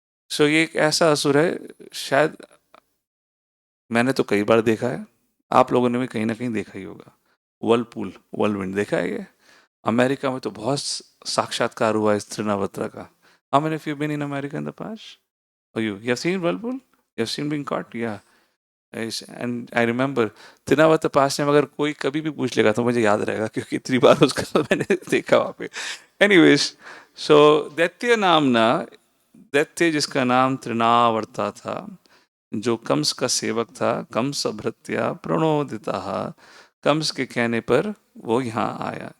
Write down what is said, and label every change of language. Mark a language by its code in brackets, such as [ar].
[hi] सो ये एक ऐसा असुर है, शायद मैंने तो कई बार देखा है, आप लोगों ने भी कहीं ना कहीं देखा ही होगा। वर्लपूल, वर्लविंड देखा है ये? अमेरिका में तो बहुत साक्षात्कार हुआ है तृणावर्त का। [en] How many of you been in America in the past? Oh, you have seen whirlpool? You have seen being caught? Yeah. And I remember [hi] Trinavarta पास में अगर कोई कभी भी पूछ लेगा तो मुझे याद रहेगा, क्योंकि इतनी बार उसका मैंने देखा वहाँ पे। Anyways, so दैत्य नामना, दैत्य जिसका नाम तृणावर्ता था, जो कंस का सेवक था, कंस भृत्या प्रणोदिता, कंस के कहने पर वो यहाँ आया।